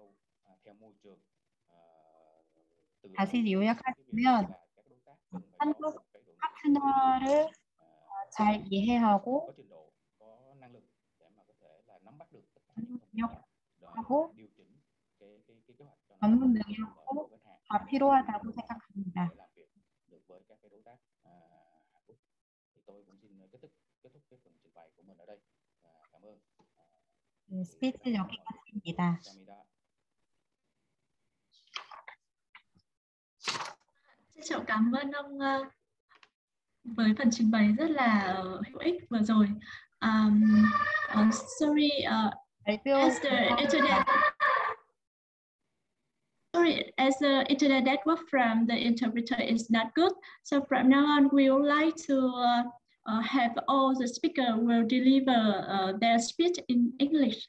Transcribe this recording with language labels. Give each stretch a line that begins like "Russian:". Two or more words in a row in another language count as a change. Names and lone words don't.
Korean: 다시 요약하자면 한국 파트너를 잘 이해하고 능력하고 전문 능력도 다 필요하다고 생각합니다.
Vietnamese: Tôi cũng xin kết thúc cái phần trình bày của mình ở đây. Cảm ơn.
Korean: 스피치 여기까지입니다.
Vietnamese: Xin chào, cảm ơn ông với phần trình bày rất là hữu ích vừa rồi.
English: Sorry, as the internet. Sorry, as the internet network from the interpreter is not good, so from now on we would like to have all the speakers will deliver their speech in English.